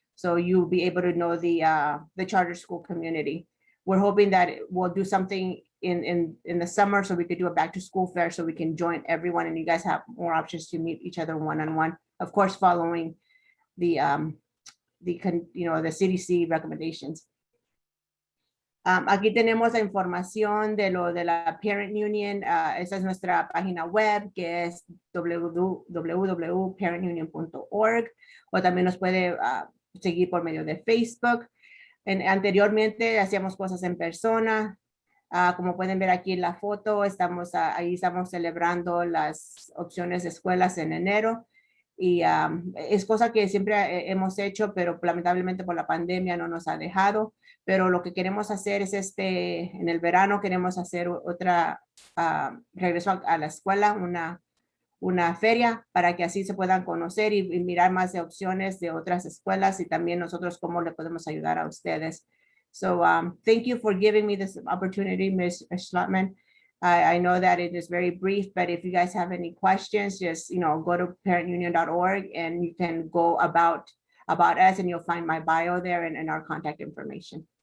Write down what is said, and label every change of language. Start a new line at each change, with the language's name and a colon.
English: So you'll be able to know the charter school community. We're hoping that we'll do something in the summer, so we could do a back to school fair, so we can join everyone and you guys have more options to meet each other one-on-one. Of course, following the CDC recommendations.
Spanish: Aquí tenemos la información de la Parent Union. Esa es nuestra página web, que es www.parentunion.org, o también nos puede seguir por medio de Facebook. Anteriormente hacíamos cosas en persona. Como pueden ver aquí en la foto, ahí estamos celebrando las opciones de escuelas en enero. Y es cosa que siempre hemos hecho, pero lamentablemente por la pandemia no nos ha dejado. Pero lo que queremos hacer es en el verano queremos hacer otra regreso a la escuela, una feria, para que así se puedan conocer y mirar más de opciones de otras escuelas, y también nosotros cómo le podemos ayudar a ustedes.
English: So thank you for giving me this opportunity, Ms. Schlotman. I know that it is very brief, but if you guys have any questions, just go to parentunion.org and you can go about us, and you'll find my bio there and our contact information.